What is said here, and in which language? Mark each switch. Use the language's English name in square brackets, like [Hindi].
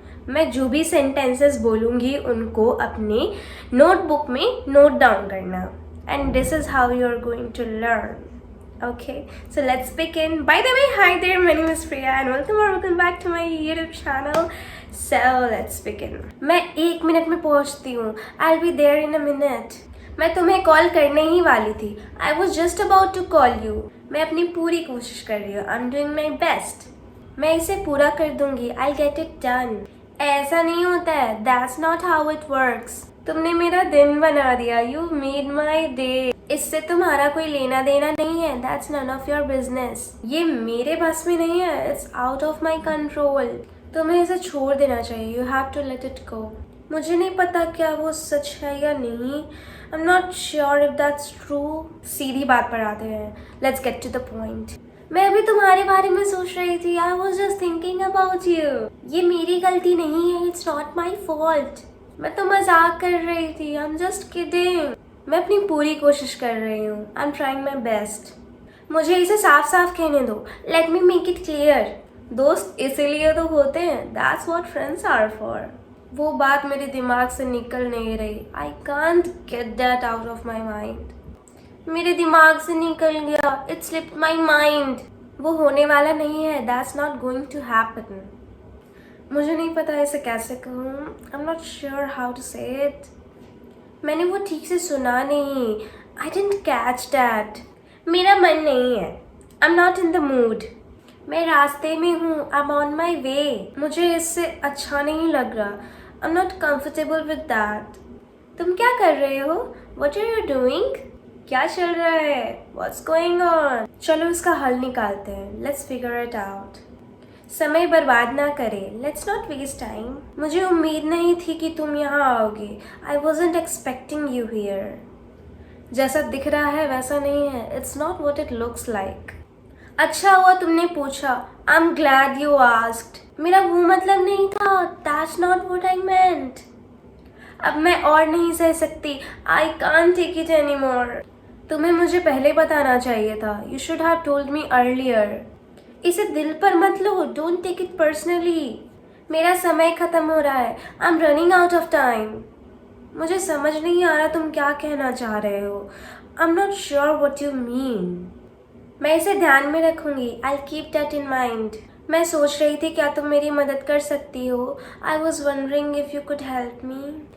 [Hindi] मैं जो भी सेंटेंसेस बोलूँगी उनको अपने नोटबुक में नोट डाउन करना। [English] And this is how you are going to learn. Okay, so let's begin. By the way, hi there, my name is Priya and welcome back to my YouTube channel. So let's begin. [Hindi] मैं 1 minute में पहुंचती हूँ. [English] I'll be there in a minute. [Hindi] मैं तुम्हें call करने ही वाली थी. [English] I was just about to call you. [Hindi] मैं अपनी पूरी कोशिश कर रही हूँ. [English] I'm doing my best. [Hindi] मैं इसे पूरा कर दूंगी. [English] I'll get it done. [Hindi] ऐसा नहीं होता है. [English] That's not how it works. [Hindi] तुमने मेरा दिन बना दिया. [English] You made my day. [Hindi] इससे तुम्हारा कोई लेना देना नहीं है. [English] That's none of your business. [Hindi] ये मेरे बस में नहीं है. [English] It's out of my control. [Hindi] तुम्हें इसे छोड़ देना चाहिए. [English] You have to let it go. [Hindi] मुझे नहीं पता क्या वो सच है या नहीं. [English] I'm not sure if that's true. [Hindi] सीधी बात पर आते हैं. [English] Let's get to the point. [Hindi] मैं अभी तुम्हारे बारे में सोच रही थी. [English] I was just thinking about you. [Hindi] ये मेरी गलती नहीं है. [English] It's not my fault. [Hindi] मैं तो मजाक कर रही थी. [English] I'm just kidding. [Hindi] मैं अपनी पूरी कोशिश कर रही हूँ. [English] I'm trying my best. [Hindi] मुझे इसे साफ साफ कहने दो. [English] Let me make it clear. [Hindi] दोस्त इसीलिए तो होते हैं. [English] That's what friends are for. [Hindi] वो बात मेरे दिमाग से निकल नहीं रही. [English] I can't get that out of my mind. [Hindi] मेरे दिमाग से निकल गया. [English] It slipped my mind. [Hindi] वो होने वाला नहीं है. [English] That's not going to happen. [Hindi] मुझे नहीं पता इसे कैसे कहूँ. [English] I'm not sure how to say it. [Hindi] मैंने वो ठीक से सुना नहीं. [English] I didn't catch that. [Hindi] मेरा मन नहीं है. [English] I'm not in the mood. [Hindi] मैं रास्ते में हूँ. [English] I'm on my way. [Hindi] मुझे इससे अच्छा नहीं लग रहा. [English] I'm not comfortable with that. [Hindi] तुम क्या कर रहे हो? [English] What are you doing? [Hindi] क्या चल रहा है? [English] What's going on? [Hindi] चलो इसका हल निकालते हैं. [English] Let's figure it out. [Hindi] समय बर्बाद ना करें. [English] Let's not waste time. [Hindi] मुझे उम्मीद नहीं थी कि तुम यहाँ आओगे. [English] I wasn't expecting you here. [Hindi] जैसा दिख रहा है वैसा नहीं है. [English] It's not what it looks like. [Hindi] अच्छा हुआ तुमने पूछा. [English] I'm glad you asked. [Hindi] मेरा वो मतलब नहीं था. [English] That's not what I meant. [Hindi] अब मैं और नहीं सह सकती. [English] I can't take it anymore. [Hindi] तुम्हें मुझे पहले बताना चाहिए था. [English] You should have told me earlier. [Hindi] इसे दिल पर मत लो. [English] Don't take it personally. [Hindi] मेरा समय खत्म हो रहा है. [English] I'm running out of time. [Hindi] मुझे समझ नहीं आ रहा तुम क्या कहना चाह रहे हो. [English] I'm not sure what you mean. [Hindi] मैं इसे ध्यान में रखूंगी. [English] I'll keep that in mind. [Hindi] मैं सोच रही थी क्या तुम मेरी मदद कर सकती हो. [English] I was wondering if you could help me.